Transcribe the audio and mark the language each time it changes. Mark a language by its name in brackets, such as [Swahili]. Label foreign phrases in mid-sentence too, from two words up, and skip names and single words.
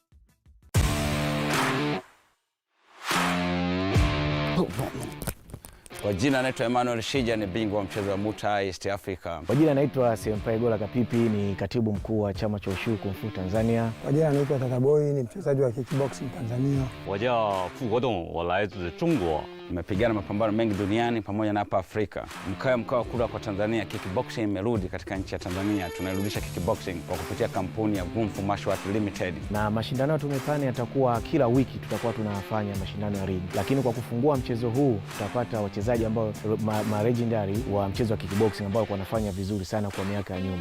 [Swahili] Kwa jina naitwa Emmanuel Shija, ni bingwa wa mchezo wa Muay East Africa. Kwa jina naitwa Senpai Gola Kapipi, ni katibu mkuu wa chama cha Ushu Kung Fu Tanzania. Kwa jina naitwa Tataboy, ni mchezaji wa kickboxing Tanzania. [Chinese] 我叫傅国栋，我来自中国 [Swahili] Nimepigana mapambano mengi duniani pamoja na hapa Afrika. Mkoa wa kula kwa Tanzania, kickboxing imerudi katika nchi ya Tanzania. Tunairudisha kickboxing kwa kupitia kampuni ya Nguvu Martial Arts Limited. Na mashindano tumepani yatakuwa kila wiki, tutakuwa tunafanya mashindano ya ring. Lakini kwa kufungua mchezo huu tutapata wachezaji ambao legendary wa mchezo wa kickboxing ambao wanafanya vizuri sana kwa miaka ya nyuma.